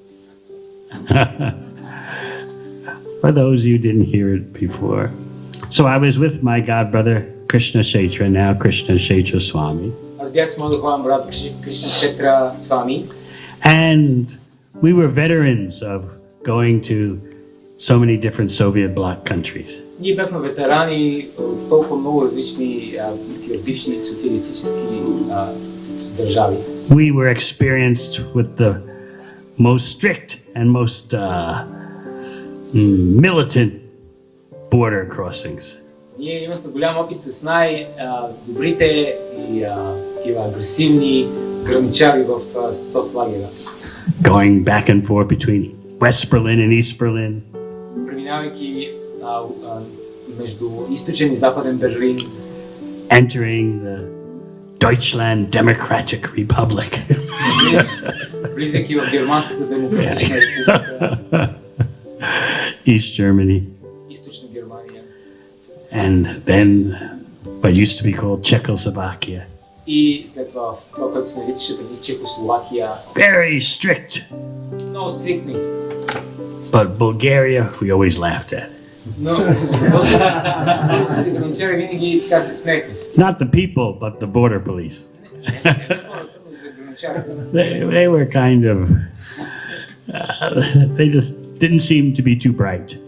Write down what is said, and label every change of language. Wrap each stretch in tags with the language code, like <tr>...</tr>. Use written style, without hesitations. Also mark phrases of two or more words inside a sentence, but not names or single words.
<en>For those who didn't hear it before. So I was with my godbrother, Krishna Kshetra, now Krishna Kshetra Swami. And we were veterans of going to so many different Soviet bloc countries.</en> <bg>Ние бяхме ветерани от толкова много различни бивши социалистически държави.</bg> <en>We were experienced with the most strict and most militant border crossings.</en> <bg>Ние имахме голям опит с най-добрите и агресивни граничари в соцлагера.</bg> <en>Going back and forth between West Berlin and East Berlin.</en> <bg>Преминавайки между източен и западен Берлин.</bg> <en>Entering the Deutschland Democratic Republic.</en> <bg>Влизайки в Германската демократична република.</bg> <en>East Germany.</en> <bg>Източна Германия.</bg> <en>And then what used to be called Czechoslovakia.</en> <bg>И след това което се наричаше преди Чехословакия.</bg> <en>Very strict.</en> <bg>Много стриктни.</bg> <en>But Bulgaria, we always laughed at. Not the people, but the border police. They were kind of, they just didn't seem to be too bright.</en>